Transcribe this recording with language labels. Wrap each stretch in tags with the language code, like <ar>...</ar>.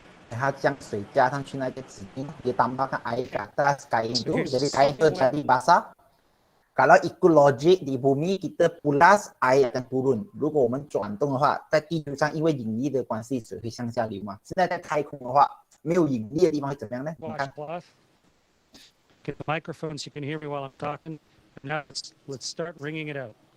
<ms>Dia</ms> <zh>将水加上去那个纸巾，</zh> <ms>dia tambahkan air ke atas kain itu, jadi kain itu jadi basah. Kalau ikut logik di bumi, kita pulas, air akan turun.</ms> <zh>如果我们转动的话，在地球上因为引力的关系，水会向下流嘛。现在在太空的话，没有引力的地方会怎么样呢？你看。</zh> <en>Get the microphone so you can hear me while I'm talking. Now let's start wringing it out.</en>